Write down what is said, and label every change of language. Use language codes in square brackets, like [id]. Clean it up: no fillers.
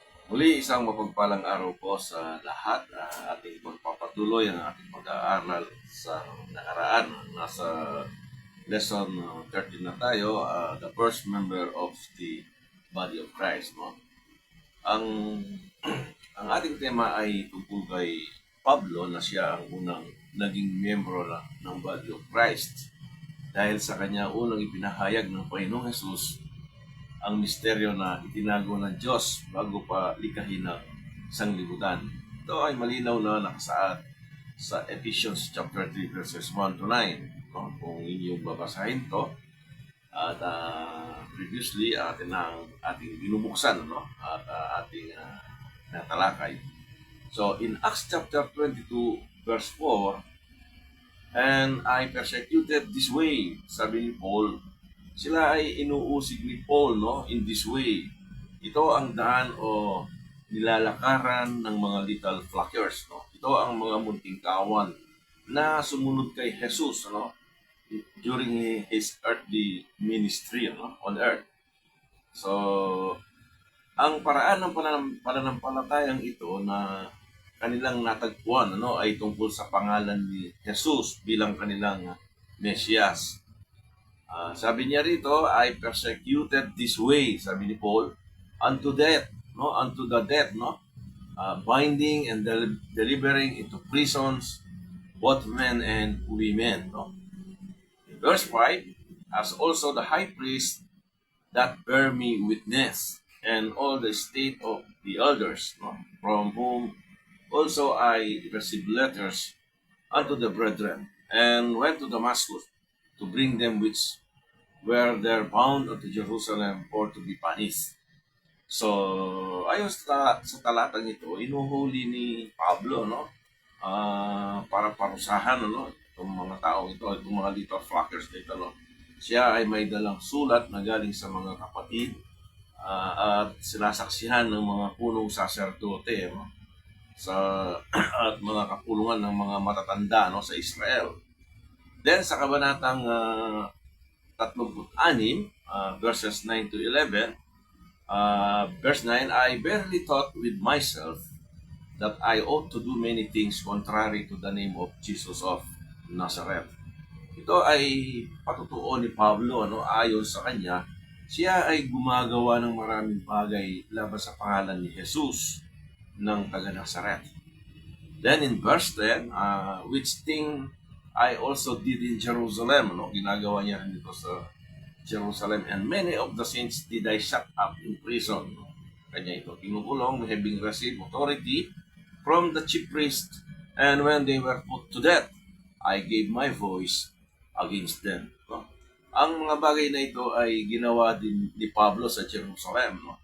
[tl] Muli, isang mapagpalang araw po sa lahat. Ating pagpapatuloy ang ating pag-aaral sa nakaraan. Nasa lesson 13 na tayo, [en] the first member of the body of Christ. No? [tl] Ang, ang ating tema ay tungkol kay Pablo na siya ang unang naging miyembro ng [en] body of Christ. [tl] Dahil sa kanya unang ipinahayag ng Panginoong Jesus ang misteryo na itinago ng Diyos bago pa likahin ng sanglibutan. Ito ay malinaw na nakasaad sa Ephesians chapter 3 verses 1 to 9. No? Kung inyong babasahin to, at previously ating binubuksan, no? At ating natalakay. [en] So in Acts chapter 22 verse 4, "And I persecuted this way," [tl] sabi ni Paul, sila ay inuusig ni Paul, [en] no, in this way. [tl] Ito ang daan o nilalakaran ng mga little flockers, no. Ito ang mga munting kawan na sumunod kay Jesus, no, [en] during his earthly ministry, [tl] no, [en] on earth. [tl] So, ang paraan ng pananampalatayang ito na kanilang natagpuan, ano, ay tungkol sa pangalan ni Jesus bilang kanilang Mesiyas. [en] Sabi niya rito, I persecuted this way, [tl] sabi ni Paul, [en] unto death, no, unto the death, no, binding and delivering into prisons both men and women, no. In verse 5, as also the high priest that bear me witness, and all the state of the elders, no, from whom also I received letters unto the brethren, and went to Damascus to bring them which were there bound unto Jerusalem for to be punished. [tl] So, ayon sa talatang ito, inuhuli ni Pablo, no? Para parusahan, no? Itong mga taong ito, itong mga little flockers na ito, no? Siya ay may dalang sulat na galing sa mga kapatid at sinasaksihan ng mga punong saserdote, no? Sa at mga kapulungan ng mga matatanda, no, sa Israel. [en] Then [tl] sa kabanatang [en] 36, verses 9 to 11, verse 9, I barely thought with myself that I ought to do many things contrary to the name of Jesus of Nazareth. [tl] Ito ay patutuo ni Pablo, ano, ayon sa kanya, siya ay gumagawa ng maraming bagay laban sa pangalan ni Jesus ng taga Nazareth. [en] Then in verse 10, which thing I also did in Jerusalem, no? [tl] Ginagawa niya rin dito sa Jerusalem, [en] and many of the saints did I shut up in prison. No? [tl] Kanya ito kinukulong, [en] having received authority from the chief priest, and when they were put to death, I gave my voice against them. No? [tl] Ang mga bagay na ito ay ginawa din ni Pablo sa Jerusalem.